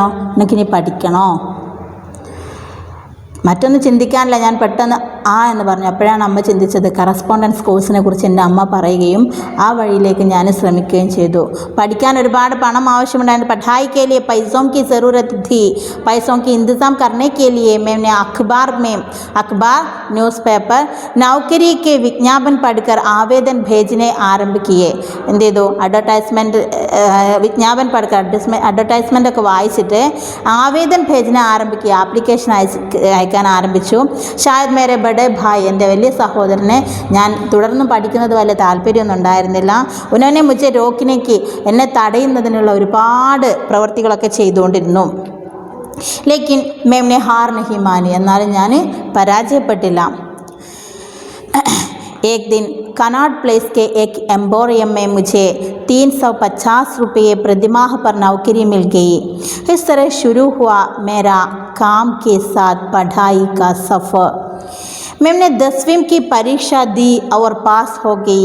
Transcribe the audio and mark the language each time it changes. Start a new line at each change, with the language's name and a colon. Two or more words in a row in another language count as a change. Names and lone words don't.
Malayalam: നിനക്കിനി പഠിക്കണോ? മറ്റൊന്ന് ചിന്തിക്കാനില്ല. ഞാൻ പെട്ടെന്ന് എന്ന് പറഞ്ഞു. അപ്പോഴാണ് അമ്മ ചിന്തിച്ചത്, കറസ്പോണ്ടൻസ് കോഴ്സിനെ കുറിച്ച് എൻ്റെ അമ്മ പറയുകയും ആ വഴിയിലേക്ക് ഞാൻ ശ്രമിക്കുകയും ചെയ്തു. പഠിക്കാൻ ഒരുപാട് പണം ആവശ്യമുണ്ടായിരുന്നു.
Hindi: पढ़ाई के लिए पैसों की ज़रूरत थी. पैसों की इंतज़ाम करने के लिए मैंने अखबार
English: news paper
Hindi: नौकरी के विज्ञापन पढ़कर आवेदन भेजने आरंभ किए.
Malayalam: എന്ത് ചെയ്തു? അഡ്വർടൈസ്മെൻറ്റ് വിജ്ഞാപൻ പഠിക്കുക, അഡ്വർടൈസ്മെൻ്റ് ഒക്കെ വായിച്ചിട്ട്
Hindi: आवेदन भेजना
Malayalam: ആരംഭിക്കുക, ആപ്ലിക്കേഷൻ അയക്കാൻ ആരംഭിച്ചു.
Hindi: शायद मेरे बड़े भाई,
Malayalam: എൻ്റെ വലിയ സഹോദരനെ ഞാൻ തുടർന്നും പഠിക്കുന്നത് വലിയ താല്പര്യമൊന്നും ഉണ്ടായിരുന്നില്ല.
Hindi: उन्होंने मुझे रोकने
Malayalam: എന്നെ തടയുന്നതിനുള്ള ഒരുപാട് പ്രവൃത്തികളൊക്കെ ചെയ്തുകൊണ്ടിരുന്നു.
Hindi: लेकिन मैंने हार नहीं मानी,
Malayalam: എന്നാലും ഞാൻ പരാജയപ്പെട്ടില്ല.
Hindi: एक दिन कनॉट प्लेस के एक एम्पोरियम में मुझे 350 रुपये प्रतिमाह पर नौकरी मिल गई. इस तरह शुरू हुआ मेरा काम के साथ पढ़ाई का सफ़र. मैंने 10वीं की परीक्षा दी और पास हो गई.